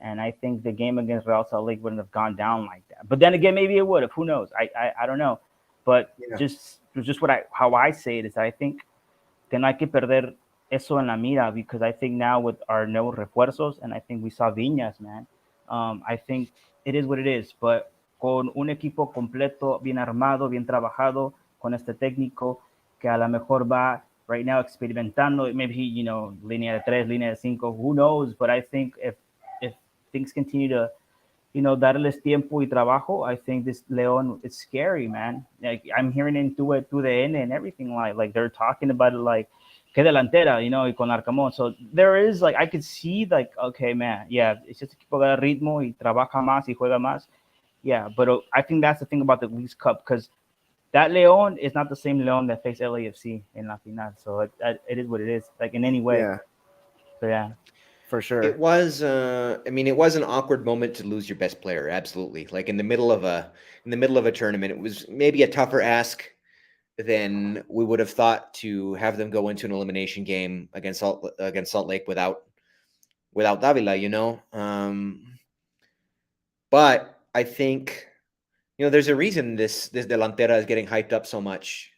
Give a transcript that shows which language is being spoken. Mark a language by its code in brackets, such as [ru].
[en] And I think the game against Real Salt Lake wouldn't have gone down like that. But then again, maybe it would have. Who knows? I don't know. But just how I say it is, I think [es] que no hay que perder eso en la mira, [en] because I think now with our [es] nuevos refuerzos, [en] and I think we saw Viñas, man, I think it is what it is. [es] But con un equipo completo, bien armado, bien trabajado, con este técnico que a lo mejor va [en] right now [es] experimentando, [en] maybe [es] línea de 3, línea de 5, [en] who knows? But I think if things continue to [es] darles tiempo y trabajo, [en] I think this León is scary, man. Like I'm hearing it through the N and everything, like they're talking about it like [es] que delantera, y con Arcamón. [en] So there is like I could see like, okay, man, yeah, it's just [es] equipo de ritmo y trabaja más y juega más. [en] Yeah, but I think that's the thing about the Leagues Cup, because that León is not the same León that faced LAFC in La Final. So it is what it is, like in any way. Yeah. So yeah. For sure. It was it was an awkward moment to lose your best player, absolutely. Like in the middle of a tournament, it was maybe a tougher ask than we would have thought to have them go into an elimination game against Salt Lake without Davila, But I think there's a reason this delantera is getting hyped up so much.